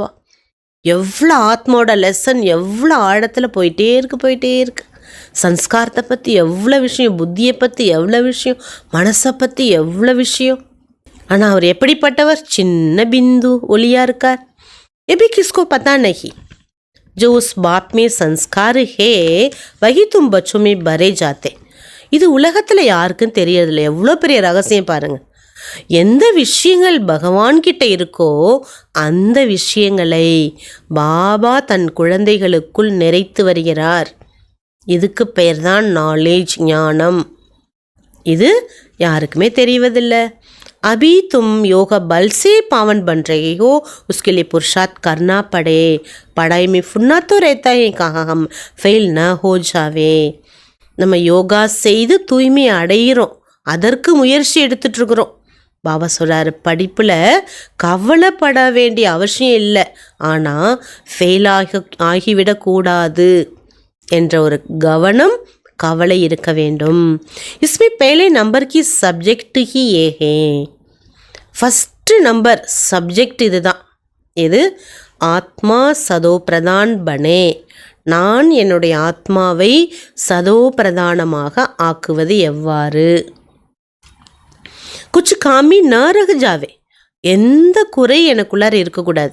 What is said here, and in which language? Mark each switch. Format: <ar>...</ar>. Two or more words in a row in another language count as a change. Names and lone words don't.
<ta>எவ்வளோ ஆத்மாவோட லெசன் எவ்வளோ ஆழத்தில் போயிட்டே இருக்கு. சன்ஸ்காரத்தை பற்றி எவ்வளோ விஷயம், புத்தியை பற்றி எவ்வளோ விஷயம், மனசை பற்றி எவ்வளோ விஷயம். ஆனால் அவர் எப்படிப்பட்டவர்? சின்ன பிந்து ஒளியாக இருக்கார்.</ta> <hi>अभी किसको पता नहीं, जो उस बाप में संस्कार है वही तुम बच्चों में भरे जाते.</hi> <ta>இது உலகத்தில் யாருக்கும் தெரியறதில்ல. எவ்வளோ பெரிய ரகசியம் பாருங்கள். எந்த விஷயங்கள் பகவான்கிட்ட இருக்கோ அந்த விஷயங்களை பாபா தன் குழந்தைகளுக்குள் நிறைத்து வருகிறார். இதுக்கு பெயர் தான் நாலேஜ், ஞானம். இது யாருக்குமே தெரிவதில்லை.</ta> <hi>अभी तुम योग बल से पावन बन रहे हो, उसके लिए पुरुषार्थ करना पड़े. पढ़ाई में फुन्ना तो रहता है, कहाँ हम फेल न हो जावे.</hi> <ta>நம்ம யோகா செய்து தூய்மை அடைகிறோம், அதற்கு முயற்சி எடுத்துட்ருக்குறோம். பாபா சொல்கிறார், படிப்பில் கவலைப்பட வேண்டிய அவசியம் இல்லை, ஆனால் ஃபெயில் ஆகிவிடக்கூடாது என்ற ஒரு கவலை இருக்க வேண்டும்.</ta> <hi>इसमें पहले नंबर की सब्जेक्ट ही ये है.</hi> <en>first number subject</en> <ta>இதுதான். இது</ta> <hi>आत्मा सतो प्रधान बने.</hi> <ta>நான் என்னுடைய ஆத்மாவை சதோ பிரதானமாக ஆக்குவது எவ்வாறு?</ta> <hi>कुछ कमी न रह जावे,</hi> <ta>எந்த குறை எனக்குள்ளார இருக்கக்கூடாது.</ta>